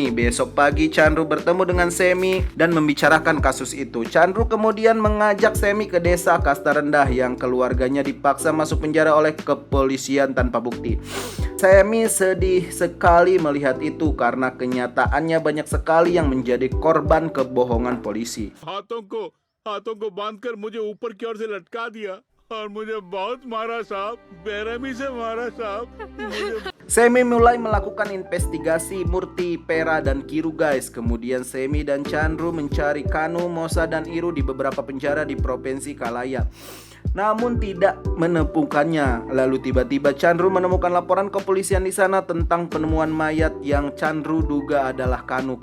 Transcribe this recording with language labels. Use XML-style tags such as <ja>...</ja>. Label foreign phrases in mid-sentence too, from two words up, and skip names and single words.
<id>Besok pagi Chandru bertemu dengan Semi dan membicarakan kasus itu. Chandru kemudian mengajak Semi ke desa Kasta Rendah yang keluarganya dipaksa masuk penjara oleh kepolisian tanpa bukti. Semi sedih sekali melihat itu karena kenyataannya banyak sekali yang menjadi korban kebohongan polisi.</id> <hi>हाथों को बांधकर मुझे ऊपर की ओर से लटका दिया और मुझे बहुत मारा साहब, बेरहमी से मारा साहब.</hi> <id>Semi mulai melakukan investigasi Murti, Pera, dan Kiru guys. Kemudian Semi dan Chandru mencari Kanu, Mosa, dan Iru di beberapa penjara di Provinsi Kalaya, namun tidak menemukannya. Lalu tiba-tiba Chandru menemukan laporan kepolisian di sana tentang penemuan mayat yang Chandru duga adalah Kanu.</id>